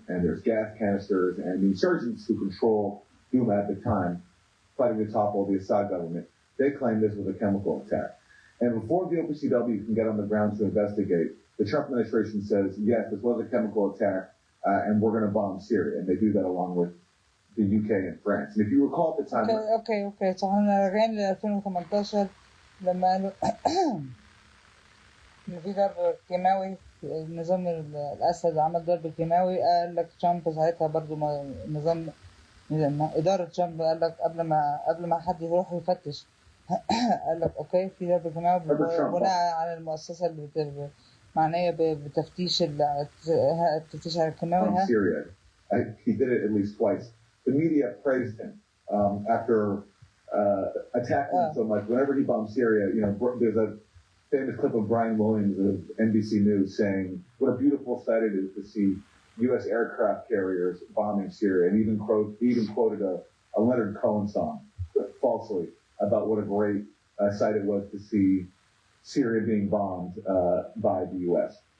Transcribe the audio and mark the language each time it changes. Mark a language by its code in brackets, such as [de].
[en] And there's gas canisters, and the insurgents who control Duma at the time, fighting to topple the Assad government, they claim this was a chemical attack. And before the OPCW can get on the ground to investigate, the Trump administration says, yes, this was a chemical attack, and we're going to bomb Syria. And they do that along with the UK and France. And if you recall at the time... Okay. [ar] So احنا راجعين ل 2018 لما قالوا إن في ضرب كيماوي النظام الأسد عمل ضرب كيماوي. قال لك ترامب ساعتها برضو نظام إدارة ترامب قال لك قبل ما حد يروح يفتش قال لك اوكي في ضرب كيماوي بناء على المؤسسه اللي معنيه بتفتيش التفتيش على الكيماوي. [en] Syria. He did it at least twice. The media praised him after attacking him so much. Whenever he bombed Syria, there's a famous clip of Brian Williams of NBC News saying what a beautiful sight it is to see U.S. aircraft carriers bombing Syria, and even quoted a Leonard Cohen song falsely about what a great sight it was to see Syria being bombed by the U.S.